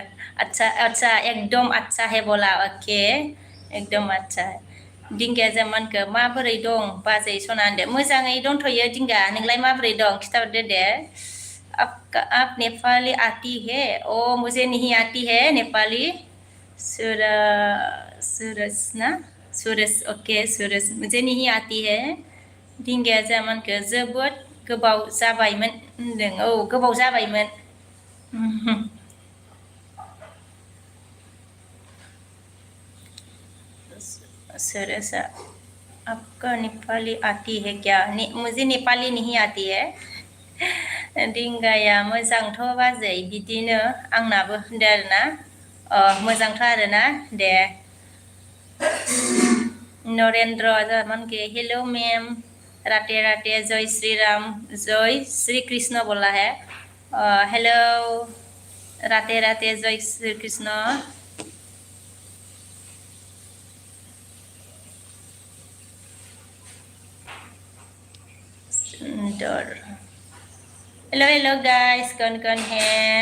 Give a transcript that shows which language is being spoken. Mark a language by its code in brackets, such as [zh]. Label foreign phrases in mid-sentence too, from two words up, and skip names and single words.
[hi] रहा अच्छा एकदम अच्छा है बोला ओके एकदम अच्छा है [brx] दिंगाया जामानखौ माबोरै दं बाजै सना होनदो मोजाङै दंथ'यो दिंगा नोंलाय माबोरै दं खिथाहरदो दे [hi] आप नेपाली आती है ओ मुझे नहीं आती है नेपाली सूरज ना सूरज ओके सूरज मुझे नहीं आती है [brx] दिंगाया जामानखौ जोबोद गोबाव जाबायमोन [hi] होनदों औ गोबाव जाबायमोन सूरज आपका नेपाली आती है क्या मुझे नेपाली नहीं आती है [brx] दिंगाया मोजांथ' बाजै बिदिनो आंनाबो होनदो आरोना मोजांथ' आरोना दे [hi] नरेन्द्र जामानके [en] hello ma'am [hi] राते राते जय श्री राम जय श्री कृष्ण बोला है हेलो राते राते जय श्री कृष्ण [en] hello guys [hi] कौन है